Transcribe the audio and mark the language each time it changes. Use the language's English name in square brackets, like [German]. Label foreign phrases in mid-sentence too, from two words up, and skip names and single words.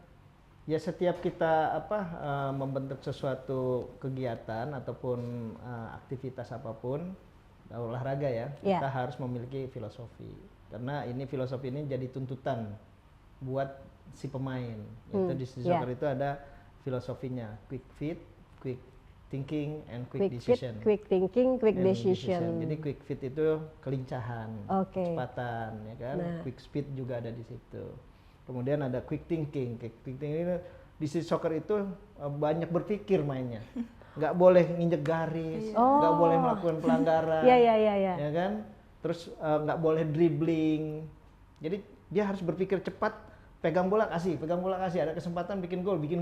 [Indonesian] Ya setiap kita membentuk sesuatu kegiatan ataupun aktivitas apapun olahraga ya, [English] Yeah. [Indonesian] kita harus memiliki filosofi. Karena filosofi ini jadi tuntutan buat si pemain. Yaitu di [English] street soccer [Indonesian] itu ada filosofinya, [English] quick fit, quick thinking, and quick decision. Fit, quick thinking, quick And decision. [Indonesian] Jadi [English] quick fit [Indonesian] itu kelincahan, Oke. kecepatan, ya kan. Nah. [English] Quick speed [Indonesian] juga ada di situ. Kemudian ada [English] quick thinking. Quick thinking [Indonesian] ini di [English] street soccer [Indonesian] itu banyak berpikir mainnya. Nggak boleh nginjek garis, nggak boleh melakukan pelanggaran, Iya. ya kan. Terus nggak boleh dribbling. Jadi dia harus berpikir cepat, pegang bola kasih, ada kesempatan bikin gol.